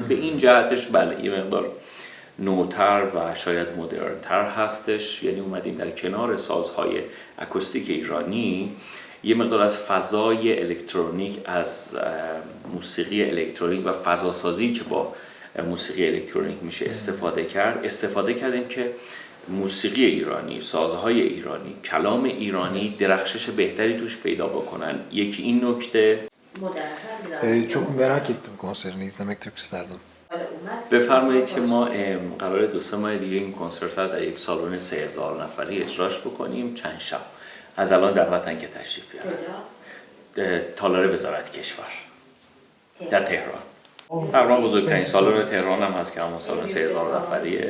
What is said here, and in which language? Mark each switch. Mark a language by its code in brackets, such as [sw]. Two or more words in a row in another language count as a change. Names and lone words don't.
[fa] به این جهتش بله یه مقدار نوتر و شاید مدرن‌تر هستش، یعنی اومدیم در کنار سازهای اکوستیک ایرانی یه مقدار از فضای الکترونیک، از موسیقی الکترونیک و فضاسازی که با موسیقی الکترونیک میشه استفاده کردیم که موسیقی ایرانی، سازهای ایرانی, کلام ایرانی درخشش بهتری توش پیدا بکنن. یکی این نکته. [tr] Çok merak ettim konserini izlemek çok isterdim. [fa] بفرمایید که ما قراره 2-3 ماه دیگه این کنسرت رو در یک سالن 3000 نفری اجراش بکنیم چند شب. از الان دعوتن که تشریف بیارن. تالار وزارت کشور در تهران. تقریبا بزرگترین سالن تهران هم هست که همون سالن 3000 نفریه.